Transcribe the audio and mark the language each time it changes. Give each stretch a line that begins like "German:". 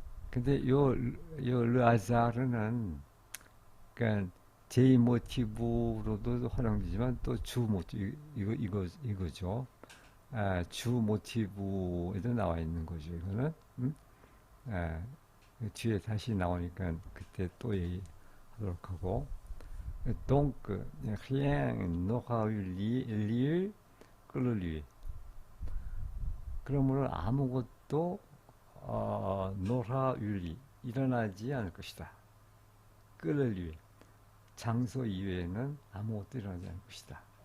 Korean: 근데 요 르하자르는 그러니까 제이 모티브로도 활용되지만 또 주 모티브 이거죠. 주 모티브에도 나와 있는 거죠. 이거는 뒤에 다시 나오니까 그때 또 얘기하도록 하고.
French: Donc rien n'aura eu lieu que le lieu.
Korean: 그러므로 아무것도
French: n'aura eu lieu,
Korean: 일어나지 않을 것이다.
French: que le lieu,
Korean: 장소 이외에는 아무것도 일어나지 않을 것이다.